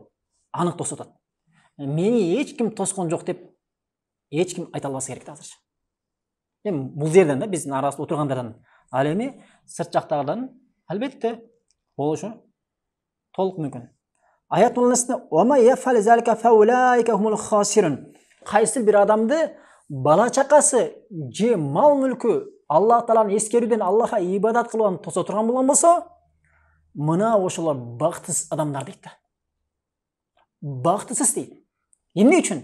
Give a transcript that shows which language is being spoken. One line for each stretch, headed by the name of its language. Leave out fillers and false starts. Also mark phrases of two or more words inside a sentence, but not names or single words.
Kyrgyz: Анык тосуп атат. Мени эч ким тоскон жок деп эч ким айта албаса керек да азырча. Эми бул жерден да биздин арабызда отургандардан, ал эми сырт жактагылардан албетте болушу толук мүмкүн. Аят мулнасында
Arabic: "و يفعل ذلك فأولئك هم الخاسرون".
Kyrgyz: Кайсы бир адамды бала чакасы же мал мүлкү Аллах Тааланы эскерүүдөн, Аллахка ибадат кылуудан тосо турган болгон болсо, мына ошолор бактысыз адамдар дейт. Бактысыз дейт. Эмне үчүн?